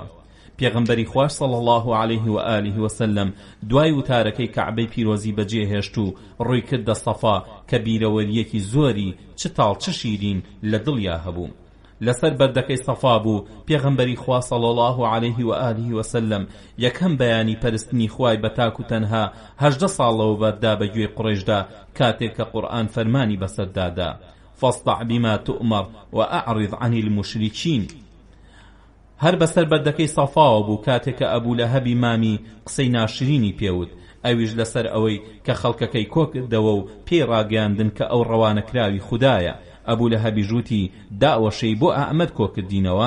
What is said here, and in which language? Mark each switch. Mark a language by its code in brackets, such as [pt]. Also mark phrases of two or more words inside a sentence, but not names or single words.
[ckb] پێغەمبەری خوار [ar] صلی الله عليه و آله وسلم [ckb] دوای وتارەکەی کەعبەی پیرۆزی بەجێهێشت و ڕووی کردە سەفا کە بیرەوەریەکی زۆری چ تاڵ چ شیرین لە دڵیا هەبوو. لەسەر بەردەکەی سەفا بوو پێغەمبەری خوا [ar] صلی الله عليه و آله وسلم [ckb] یەکەم بەیانی پەرستنی خوای بەتاک و تەنها 18 ساڵەوە بەردا بەگوێی قوڕیشدا کاتێک کە قورئان فەرمانی بەسەردادا [ar] فاصدع بما تؤمر وأعرض عن المشركين. [ckb] هەر بەسەر بەردەکەی سەفاوە بوو کاتێک کە ئەبوو لەهەبی مامی قسەی ناشرینی پێوت، ئەویش لەسەر ئەوەی کە خەڵکەکەی کۆکردەوە و پێی ڕاگەاندن کە ئەو ڕەوانەکراوی خودایە. ئەبوو لەهەبی ژووتی داوەشەی بۆ ئەحمەد کۆکردینەوە.